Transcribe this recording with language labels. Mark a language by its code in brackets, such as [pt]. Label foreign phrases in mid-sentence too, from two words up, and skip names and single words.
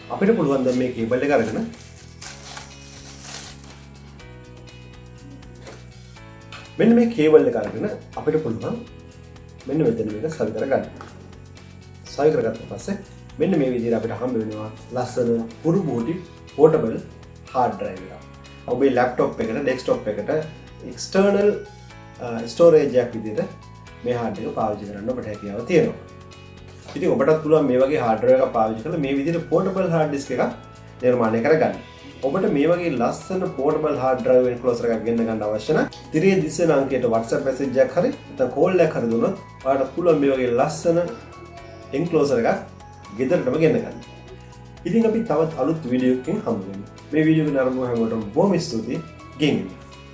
[si] අපිට පුළුවන් දැන් මේ කේබල් එක අරගෙන මෙන්න මේ කේබල් එක අරගෙන අපිට පුළුවන් මෙන්න මෙතන මේක සවි කරගන්න. සවි කරගත්ත පස්සේ මෙන්න මේ විදිහට අපිට හම්බ වෙනවා ලස්සන පුරු බෝඩි [en] portable hard drive [si] එක. ඔබේ laptop එකට desktop එකට [en] external storage [si] එකක් විදිහට මේ hard එක පාවිච්චි කරන්න ඔබට හැකියාව තියෙනවා. ඉතින් ඔබටත් පුළුවන් මේ වගේ [en] hard drive [si] එකක් පාවිච්චි කරලා මේ විදිහට [en] portable hard disk [si] එකක් නිර්මාණය කරගන්න. ඔබට මේ වගේ ලස්සන [en] portable hard drive enclosure [si] එකක් ගෙන්න ගන්න අවශ්‍ය නම් තිරේ දිස්සන අංකයට WhatsApp message එකක් හරි නැත්නම් call එකක් හරි දුන්නොත් ඔයාලට පුළුවන් මේ වගේ ලස්සන enclosure එකක් ගෙදරටම ගෙන්න ගන්න. ඉතින් අපි තවත් අලුත් වීඩියෝ එකකින් හමු වෙමු. මේ වීඩියෝ එක නරඹුව හැමෝටම බොහොම ස්තුතියි. ගෙනියන්න.